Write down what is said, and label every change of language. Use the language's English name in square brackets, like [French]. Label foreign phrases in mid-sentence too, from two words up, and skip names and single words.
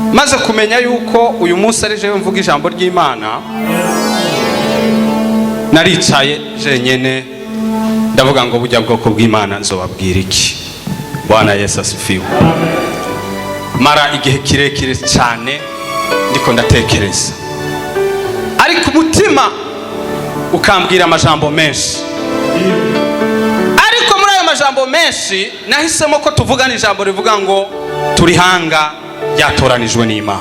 [Rundi] maze kumenya yuko uyu munsi ari jewe mvuga ijambo ry'Imana, naricaye jenyene ndavuga ngo bujya bwoko bw'Imana nzobabwira iki. [Swahili] Bwana Yesu asifiwe. [Rundi] Mara igihe kirekire cyane ndiko ndatekereza, ariko umutima ukambwira amajambo menshi. Ariko muri ayo majambo menshi nahisemo ko tuvugana ijambo rivuga ngo turi hanga ryatoranijwe n'Imana.